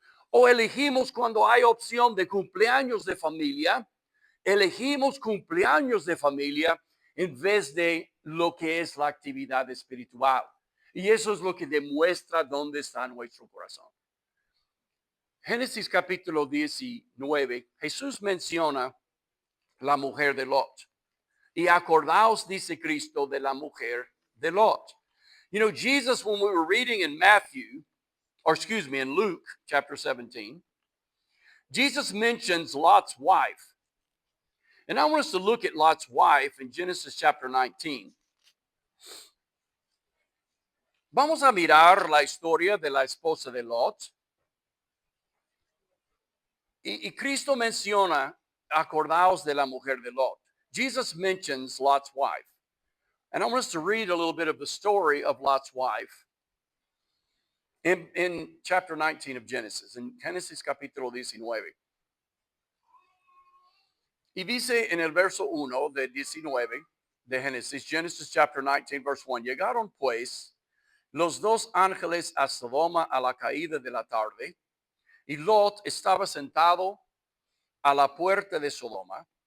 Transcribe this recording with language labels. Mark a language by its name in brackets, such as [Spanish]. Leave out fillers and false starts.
[Spanish] O elegimos cuando hay opción de cumpleaños de familia, elegimos cumpleaños de familia en vez de lo que es la actividad espiritual. Y eso es lo que demuestra dónde está nuestro corazón. Génesis capítulo 19, Jesús menciona la mujer de Lot. Y acordaos, dice Cristo, de la mujer de Lot. [English] You know, Jesus, when we were reading in in Luke chapter 17, Jesus mentions Lot's wife. And I want us to look at Lot's wife in Genesis chapter 19. [Spanish] Vamos a mirar la historia de la esposa de Lot. Y Cristo menciona, acordaos de la mujer de Lot. [English] Jesus mentions Lot's wife. And I want us to read a little bit of the story of Lot's wife in chapter 19 of Genesis, in [Spanish] Génesis capítulo 19. Y dice en el verso 1 de 19 de Génesis, [English] Genesis chapter 19, verse 1, [Spanish] llegaron pues los dos ángeles a Sodoma a la caída de la tarde, y Lot estaba sentado a la puerta de Sodoma,